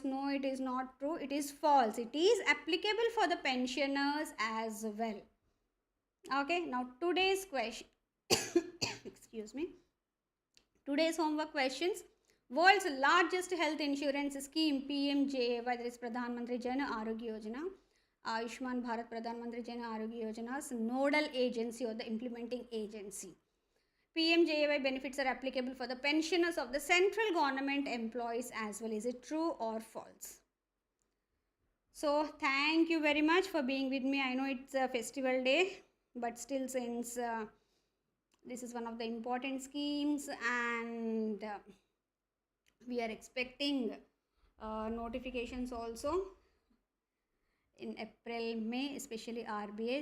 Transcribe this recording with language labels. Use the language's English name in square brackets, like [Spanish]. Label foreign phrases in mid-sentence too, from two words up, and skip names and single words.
[English] No, it is not true. It is false. It is applicable for the pensioners as well. Okay, now today's question. Excuse me. Today's homework questions. World's largest health insurance scheme PMJAY, whether it's Pradhan Mantri Jan Arogya Yojana, Ayushman Bharat-Pradhan Mantri Jan Arogya Yojana's nodal agency or the implementing agency. PMJAY benefits are applicable for the pensioners of the central government employees as well. Is it true or false? So thank you very much for being with me. I know it's a festival day, but still, since this is one of the important schemes and we are expecting notifications also in April, May, especially RBI.